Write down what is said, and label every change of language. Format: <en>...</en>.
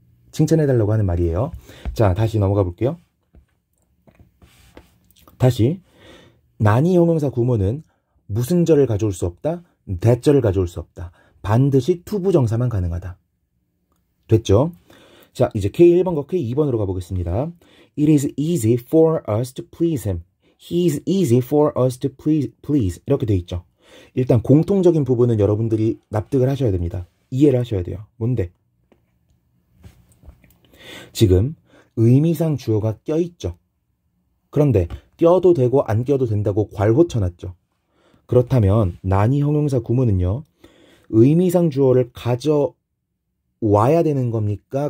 <ko>칭찬해달라고 하는 말이에요. 자, 다시 넘어가 볼게요. 다시 난이 형용사 구문은 무슨 절을 가져올 수 없다? 대절을 가져올 수 없다. 반드시 투부정사만 가능하다. 됐죠? 자, 이제 K1번과 K2번으로 가보겠습니다.</ko> <en>It is easy for us to please him. He is easy for us to please.</en> <ko>이렇게 돼 있죠. 일단 공통적인 부분은 여러분들이 납득을 하셔야 됩니다. 이해를 하셔야 돼요. 뭔데? 지금 의미상 주어가 껴있죠. 그런데 껴도 되고 안 껴도 된다고 괄호 쳐놨죠. 그렇다면 난이 형용사 구문은요. 의미상 주어를 가져와야 되는 겁니까?</ko>